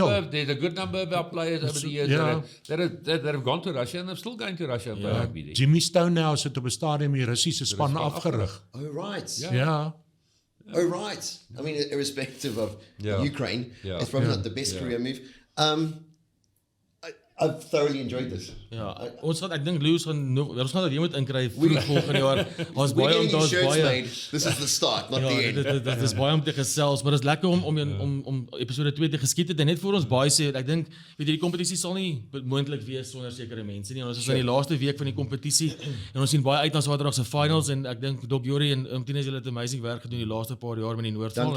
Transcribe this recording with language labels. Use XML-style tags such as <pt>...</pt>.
<en>there's a good number of our players over the years that have gone to Russia and they're still going to Russia and play rugby there.</en> <af>Jimmy Stonehouse het op 'n stadium die Russiese span afgerig.</af> <en>Oh, right.</en> <af>Ja.</af> <en>Oh, right. I mean, irrespective of Ukraine, it's probably not the best career move. I've thoroughly enjoyed this.</en> <af>Ja, ek dink Lewis ons gaan weer moet inkry vroeg volgende jaar. Ons</af> <en>We're</en> <af>baie</af> <en>getting these shirts</en> <af>baie</af> <en>made. This is the start, not the end.</en> <af>dit is baie om te gesels, maar dit is lekker om episode 2 te geskiet het en net voor ons baie sê, ek dink die kompetisie sal nie moontlik wees sonder sekere mense nie. Ons is in die laaste week van die kompetisie en ons sien baie uit na Saterdag se finals en ek dink Dok Jorrie en Tinus julle het amazing werk gedoen die laaste paar jaar met die Noordvaal.</af>